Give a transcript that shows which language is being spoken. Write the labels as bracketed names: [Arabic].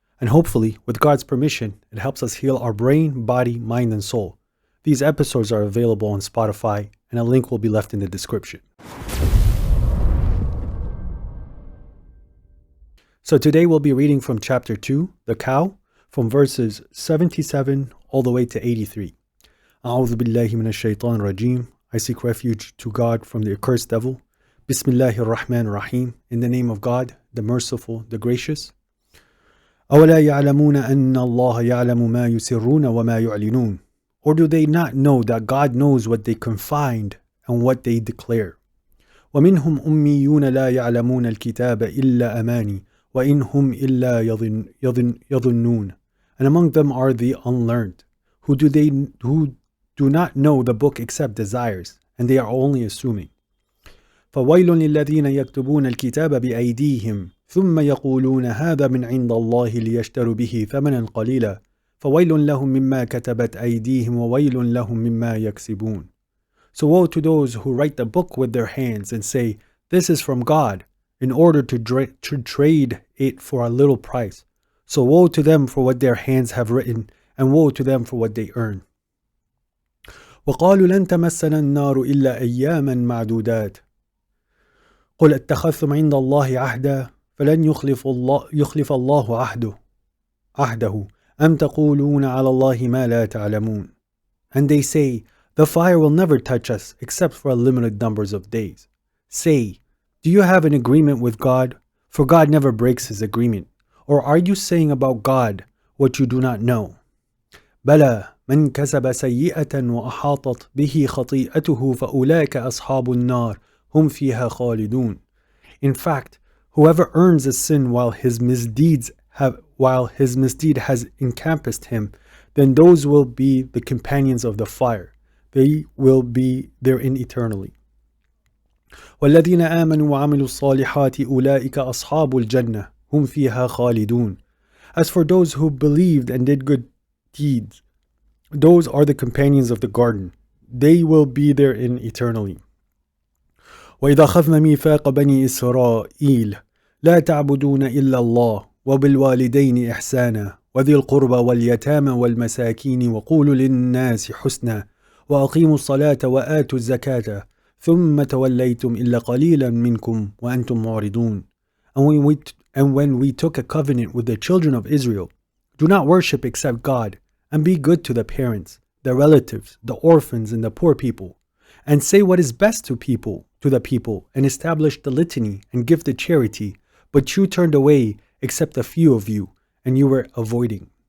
[English] And hopefully, with God's permission, it helps us heal our brain, body, mind, and soul. These episodes are available on Spotify, and a link will be left in the description. So today we'll be reading from chapter 2, the cow, from verses 77 all the way to 83. [Arabic] أعوذ بالله من الشيطان الرجيم. [English] I seek refuge to God from the accursed devil. [Arabic] Bismillahir Rahmanir Rahim. [English] In the name of God, the merciful, the gracious. [Arabic] أولا يعلمون أن الله يعلم ما يسرون وما يعلنون. [English] Or do they not know that God knows what they confide and what they declare? [Arabic] ومنهم أميون لا يعلمون الكتاب إلا أماني وإن هم إلا يظنون. [English] And among them are the unlearned, who do not know the book except desires, and they are only assuming. [Arabic] فويل للذين يكتبون الكتاب بأيديهم ثم يقولون هذا من عند الله ليشتروا به ثمنا قليلا فويل لهم مما كتبت أيديهم وويل لهم مما يكسبون. [English] So woe to those who write the book with their hands and say, this is from God, in order to trade it for a little price. So woe to them for what their hands have written, and woe to them for what they earn. [Arabic] وقالوا لن تمسنا النار إلا أياما معدودات قل اتخذتم عند الله عهدا فلن يخلف الله عهده أم تقولون على الله ما لا تعلمون. [English] And they say, the fire will never touch us except for a limited numbers of days. Say, do you have an agreement with God? For God never breaks his agreement. Or are you saying about God what you do not know? [Arabic] بلى من كسب سيئة وأحاطت به خطيئته فأولئك أصحاب النار هم فيها خالدون. [English] In fact, whoever earns a sin while his misdeed has encompassed him, then those will be the companions of the fire. They will be therein eternally. [Arabic] والذين آمنوا وعملوا الصالحات أولئك أصحاب الجنة هم فيها خالدون. [English] As for those who believed and did good deeds, those are the companions of the garden. They will be therein eternally. [Arabic] وإذا أخذنا ميثاق بني إسرائيل لا تعبدون إلا الله وبالوالدين إحسانا وذي القربى واليتامى والمساكين وقولوا للناس حسنا وأقيموا الصلاة وآتوا الزكاة ثم توليتم إلا قليلا منكم وأنتم معرضون. [English] And when we took a covenant with the children of Israel, do not worship except God, and be good to the parents, the relatives, the orphans, and the poor people, and say what is best to the people, and establish the litany and give the charity, but you turned away except a few of you, and you were avoiding.